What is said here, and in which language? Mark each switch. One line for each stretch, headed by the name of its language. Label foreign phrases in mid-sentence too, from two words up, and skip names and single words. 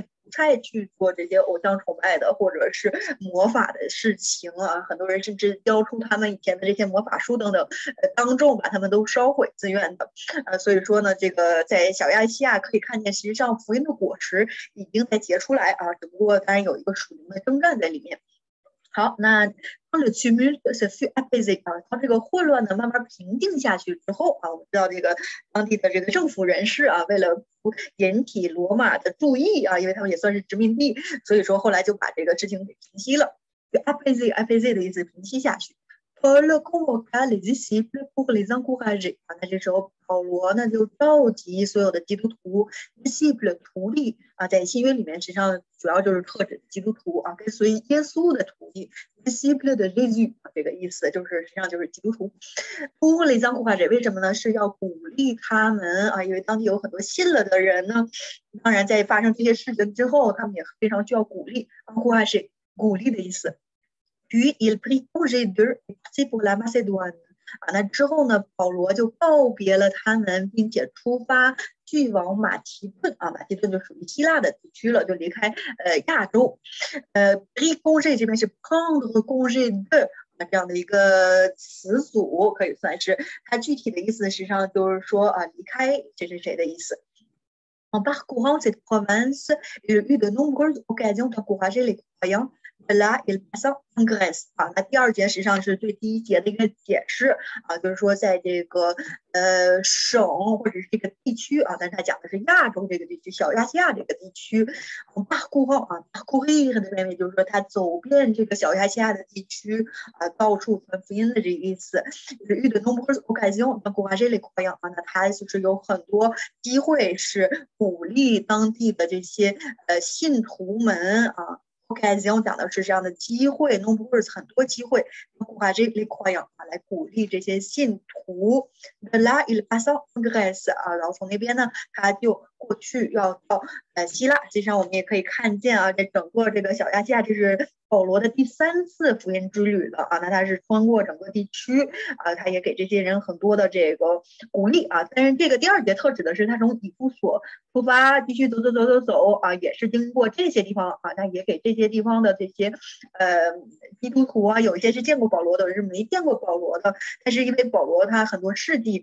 Chinese: 不太去做这些偶像崇拜的或者是魔法的事情啊，很多人甚至交出他们以前的这些魔法书等等，当众把他们都烧毁，自愿的。所以说呢，这个在小亚细亚可以看见，实际上福音的果实已经在结出来啊，只不过当然有一个属灵的征战在里面。好，那当
French: le tumulte se fut apaisé
Chinese: 啊，当这个混乱呢慢慢平静下去之后啊，我们知道这个当地的这个政府人士啊，为了引起罗马的注意啊，因为他们也算是殖民地，所以说后来就把这个事情给平息了。apaisé 的意思平息下去。
French: Paul convoqua les disciples pour les encourager
Chinese: 啊，那这时候保罗呢就召集所有的基督徒 disciple 徒弟啊，在新约里面实际上主要就是特指基督徒啊，跟随耶稣的徒弟 disciple 的 Jésus 这个意思就是实际上就是基督徒。
French: pour les encourager
Chinese: 为什么呢？是要鼓励他们啊，因为当地有很多信了的人呢，当然在发生这些事情之后，他们也非常需要鼓励 encourager 鼓励的意思。
French: Puis il prit congé d'eux et partit pour la Macédoine。
Chinese: 啊，那之后呢，保罗就告别了他们，并且出发去往马其顿啊，马其顿就属于希腊的地区了，就离开亚洲。
French: pris congé
Chinese: 这边是
French: prendre congé de
Chinese: 这样的一个词组，可以算是它具体的意思，实际上就是说啊，离开谁谁谁的意思。
French: En parcourant cette province, il eut de nombreuses occasions d'encourager les croyants là il passa en Grèce
Chinese: 啊，那第二节实际上是对第一节的一个解释啊，就是说在这个省或者是这个地区啊，但是他讲的是亚洲这个地区，小亚细亚这个地区。parcourant 啊 parcourir 的原因就是说他走遍这个小亚细亚的地区啊，到处传福音的这个意思。遇的
French: nombreuses occasions d'encourager les croyants
Chinese: 啊，那他就是有很多机会是鼓励当地的这些信徒们啊。occasion 讲的是这样的机会 nombreuses 很多机会
French: encourager les croyants
Chinese: 啊，来鼓励这些信徒。
French: là il passa en Grèce
Chinese: 啊，然后从那边呢，他就过去要到希腊。实际上我们也可以看见啊，这整个这个小亚细亚，这是保罗的第3次福音之旅了啊，那他是穿过整个地区啊，他也给这些人很多的这个鼓励啊。但是这个第2节特指的是他从以弗所出发，继续走啊，也是经过这些地方啊，他也给这些地方的这些基督徒啊，有一些是见过保罗的，有是没见过保罗的，但是因为保罗他很多事迹。